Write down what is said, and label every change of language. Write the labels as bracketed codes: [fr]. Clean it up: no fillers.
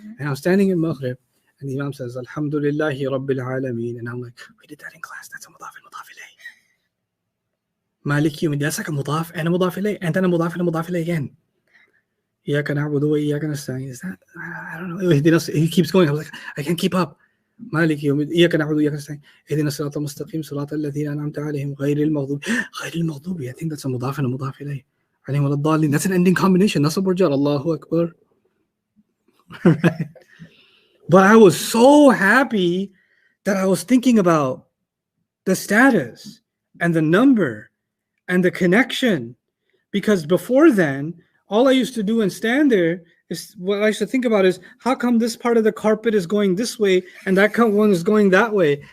[en] And I was standing in Maghrib, and the Imam says, [ar] Alhamdulillahi Rabbil Alameen. [en] And I'm like, we did that in class. That's a mudaf and mudaf ilayh. [ar] Maliki yawmiddin. [en] That's like a mudaf and a mudaf ilayh, and then a mudaf and a mudaf ilayh again. [ar] إياك نعبد وإياك نستعين. [en] Is that? I don't know. He keeps going. I was like, I can't keep up. [ar] مالك يوم إياك نعبد وإياك نستعين. اهدنا الصراط المستقيم صراط الذين أنعمت عليهم غير المغضوب. [en] I think that's a mudaf and a mudaf ilayh. [ar] عليهم ولا الضالين. [en] That's an ending combination. Nasab or jar. [ar] Allahu Akbar. [en] Right? But I was so happy that I was thinking about the status and the number and the connection, because before then, all I used to do and stand there is what I used to think about is, how come this part of the carpet is going this way and that one is going that way?